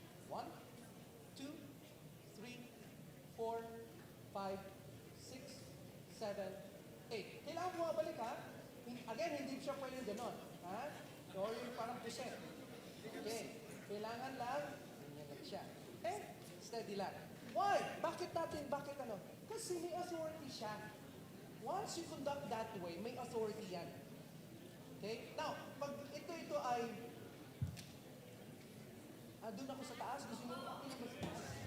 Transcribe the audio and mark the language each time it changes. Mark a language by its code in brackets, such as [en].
[en] 1, 2, 3, 4, 5, 6, 7, 8. [tl] Kailangan bumabalik, ha? Again, hindi siya pwedeng ganon. Ha? Or yung parang puset. Okay. Kailangan lang, ganyan lang siya. Okay? Steady lang. Why? Bakit ano? Kasi may authority siya. [en] Once you conduct that way, [tl] may authority yan. [en] Okay? [tl] Now, pag ito ay, doon ako sa taas, gusto mo ako sa taas?